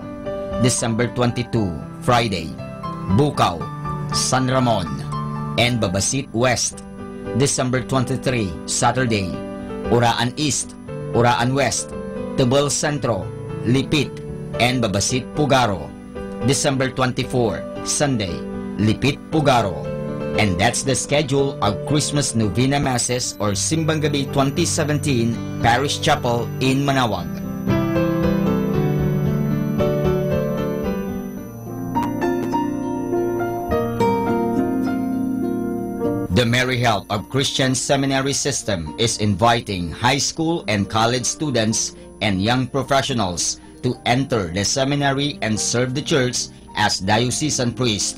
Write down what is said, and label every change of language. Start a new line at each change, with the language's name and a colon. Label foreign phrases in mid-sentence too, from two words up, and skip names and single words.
English: December 22, Friday, Bukaw, San Ramon, and Babasit West. December 23, Saturday, Uraan East, Uraan West, Tubal Centro, Lipit, and Babasit Pugaro. December 24, Sunday, Lipit Pugaro. And that's the schedule of Christmas Novena Masses or Simbang Gabi 2017 Parish Chapel in Manawag. The Merry Help of Christian Seminary System is inviting high school and college students and young professionals to enter the seminary and serve the church as diocesan priest.